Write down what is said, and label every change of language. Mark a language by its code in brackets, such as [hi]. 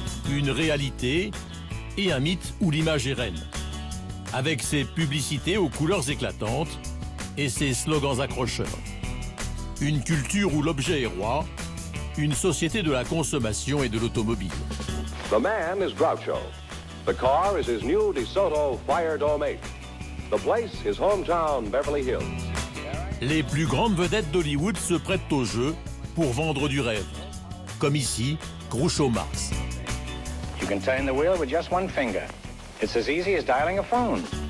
[fr] Une réalité et un mythe où l'image est reine. Avec ses publicités aux couleurs éclatantes et ses slogans accrocheurs. Une culture où l'objet est roi, une société de la consommation et de l'automobile. [en] The man is Groucho. The car is his new DeSoto Fire Dome 8. The place, his hometown, Beverly Hills. [fr] Les plus grandes vedettes d'Hollywood se prêtent au jeu pour vendre du rêve. Comme ici, Groucho Marx. [en] You can turn the wheel with just one finger. It's as easy as dialing a phone.